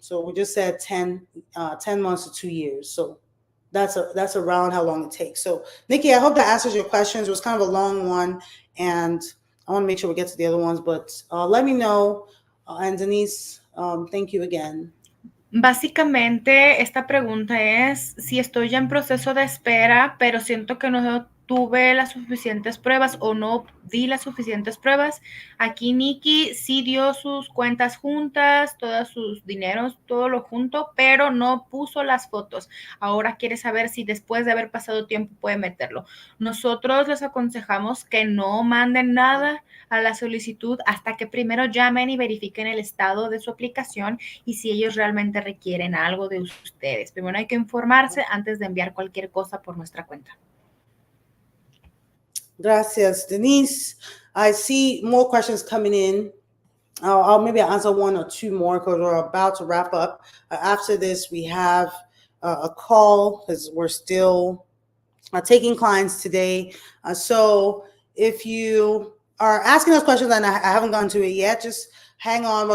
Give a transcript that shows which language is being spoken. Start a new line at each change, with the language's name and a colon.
English: So we just said 10 months to 2 years. So that's around how long it takes. So Nikki, I hope that answers your questions. It was kind of a long one, and I want to make sure we get to the other ones, but let me know. And Denise, thank you again.
Spanish: Básicamente, esta pregunta es si estoy ya en proceso de espera, pero siento que no tuve las suficientes pruebas o no di las suficientes pruebas. Aquí Nikki sí dio sus cuentas juntas, todos sus dineros, todo lo junto, pero no puso las fotos. Ahora quiere saber si después de haber pasado tiempo puede meterlo. Nosotros les aconsejamos que no manden nada a la solicitud hasta que primero llamen y verifiquen el estado de su aplicación y si ellos realmente requieren algo de ustedes. Primero hay que informarse antes de enviar cualquier cosa por nuestra cuenta. Gracias, Denise.
English: I see more questions coming in. I'll maybe answer one or two more because we're about to wrap up. After this, we have a call because we're still taking clients today. So if you are asking us questions and I haven't gone to it yet, just hang on.